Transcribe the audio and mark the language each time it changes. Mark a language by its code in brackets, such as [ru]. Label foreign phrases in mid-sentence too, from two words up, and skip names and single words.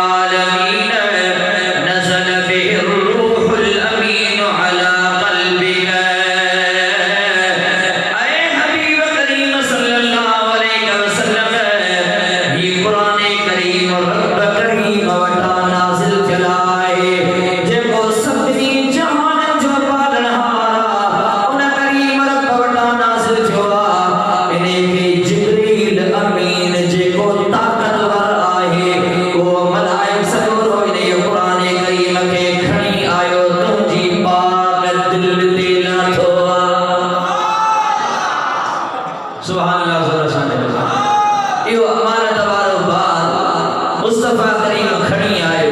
[ar] العالمين نزل به الروح الأمين على قلبك. [sd] ऐ हबीब करीम [ar] صلى الله عليه وسلم [sd] ये कुरान करीम रब करीम वटा नाज़िल थियल आहे जेको सभिनी जहान जो पालनहार उन करीम रब वटा नाज़िल थियो आहे। इनखे जिब्रील अमीन जेको ताक़तवर आहे उहो मलाइक सॼो इन कुरान करीम खे खणी आयो तुंहिंजी पाक दिल ते लाथो [ar] سبحان الله [sd] ज़ोर सां इहो अमानत वारो बार मुस्तफा करीम खणी आयो।